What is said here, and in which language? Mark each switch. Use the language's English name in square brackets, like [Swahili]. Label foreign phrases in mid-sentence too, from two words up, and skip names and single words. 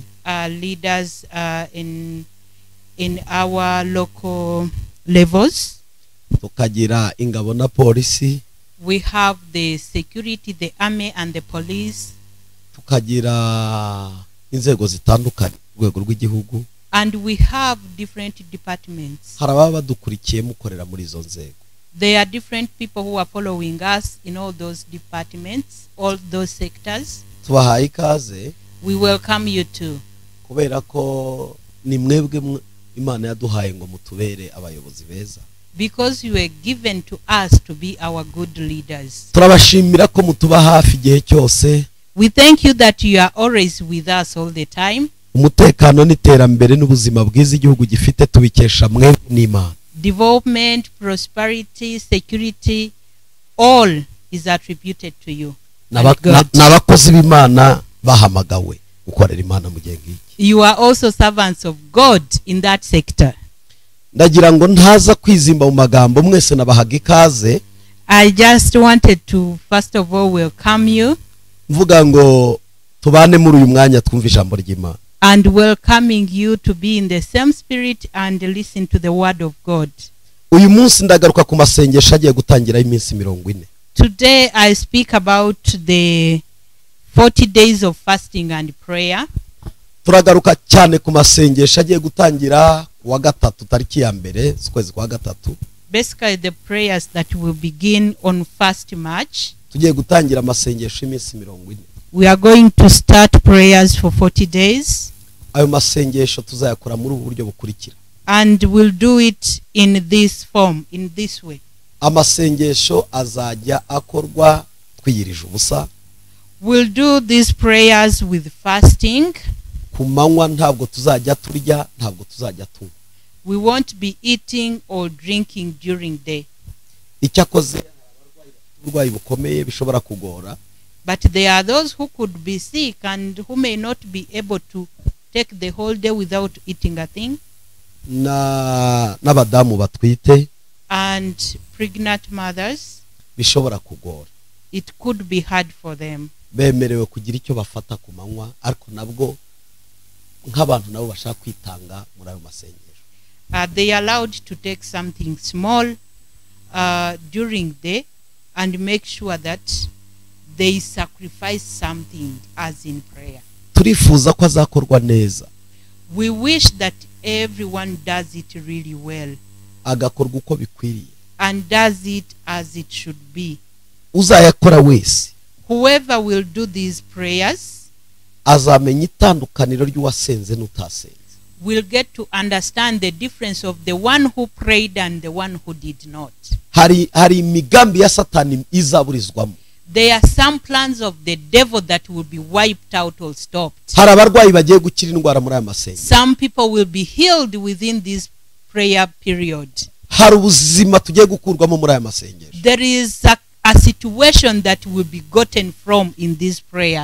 [English] Leaders in our local levels. [Kinyarwanda] Tukagira ingabo na polisi. [English] We have the security, the army and the police. [Kinyarwanda] Tukagira inzego zitandukanye ku rwego rw'igihugu. [English] And we have different departments. [Kinyarwanda] Harababa badukurikiye mukorera muri izo nzego. [English] There are different people who are following us in all those departments, all those sectors. [Kinyarwanda] Tubahaye ikaze. [English] We welcome you too. [Kinyarwanda] Kubera ko ni mwebwe Imana yaduhaye ngo mutubere abayobozi beza. [English] Because you were given to us to be our good leaders. [Kinyarwanda] Turabashimira ko mutuba hafi igihe cyose. [English] We thank you that you are always with us all the time. [Kinyarwanda] Umutekano n'iterambere n'ubuzima bwiza igihugu gifite tubikesha mwe n'Imana. [English] development, prosperity, security, all is attributed to you. [Kinyarwanda] N'abakozi b'Imana bahamagawe gukorera Imana mu gihe ngiki. [English] You are also servants of God in that sector. [Kinyarwanda] Ndagira ngo ntaza kwizimba mu magambo mwese nabahaga ikaze. [English] I just wanted to first of all welcome you. [Kinyarwanda] Mvuga ngo tubane muri uyu mwanya twumva ijambo ry'Imana. [English] And welcoming you to be in the same spirit and listen to the word of God. [Kinyarwanda] Uyu munsi ndagaruka ku masengesho agiye gutangira iminsi 40. [English] Today I speak about the 40 days of fasting and prayer. [Kinyarwanda] Turagaruka cyane ku masengesho agiye gutangira wa gatatu tariki ya mbere z'ukwezi kwa gatatu. [English] Basically the prayers that will begin on 1st March. [Kinyarwanda] Tugiye gutangira amasengesho iminsi 40. [English] We are going to start prayers for 40 days. [Kinyarwanda] Ayo masengesho tuzayakora muri ubu buryo bukurikira. [English] And we'll do it in this form, in this way. [Kinyarwanda] Amasengesho azajya akorwa twiyirije ubusa. [English] We'll do these prayers with fasting. [Kinyarwanda] Ku manywa ntabwo tuzajya turya, ntabwo tuzajya tunywa. [English] We won't be eating or drinking during day. [Kinyarwanda] Icyakoze uburwayi bukomeye bishobora kugora. [English] But there are those who could be sick and who may not be able to take the whole day without eating a thing. [Kinyarwanda] N'abadamu batwite. [English] And pregnant mothers. [Kinyarwanda] Bishobora kugora. [English] It could be hard for them. [Kinyarwanda] Bemerewe kugira icyo bafata ku manywa ariko nabwo nk'abantu nabo bashaka kwitanga muri ayo masengesho. [English] They are allowed to take something small during the and make sure that they sacrifice something as in prayer. [Kinyarwanda] Turifuza ko azakorwa neza. [English] We wish that everyone does it really well. [Kinyarwanda] Agakorwa uko bikwiriye. [English] And does it as it should be. [Kinyarwanda] Uzayakora wese. [English] Whoever will do these prayers [Kinyarwanda] azamenya itandukaniro ry'uwasenze n'utasenze. [English] Will get to understand the difference of the one who prayed and the one who did not. [Kinyarwanda] Hari imigambi ya Satani izaburizwamo. [English] There are some plans of the devil that will be wiped out or stopped. [Kinyarwanda] Hari abarwayi bagiye gukira indwara muri aya masengesho. [English] Some people will be healed within this prayer period. [Kinyarwanda] Hari ubuzima tugiye gukurwamo muri aya masengesho. [English] There is a situation that will be gotten from in these prayers.